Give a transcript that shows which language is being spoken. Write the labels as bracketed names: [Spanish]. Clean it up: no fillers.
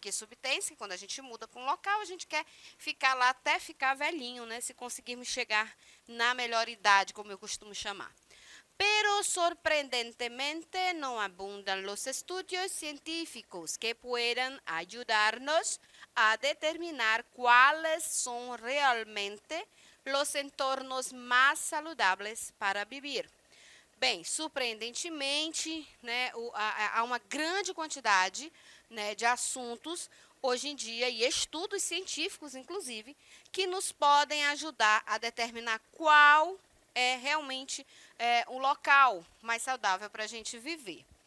[Portuguese] Porque subtém-se, quando a gente muda para um local, a gente quer ficar lá até ficar velhinho, né? Se conseguirmos chegar na melhor idade, como eu costumo chamar. [Spanish] Pero sorprendentemente no abundan los estudios científicos que puedan ayudarnos a determinar cuáles son realmente los entornos más saludables para vivir. [Portuguese] Bem, surpreendentemente, né, há uma grande quantidade, né, de assuntos hoje em dia e estudos científicos, inclusive, que nos podem ajudar a determinar qual é realmente um local mais saudável para a gente viver.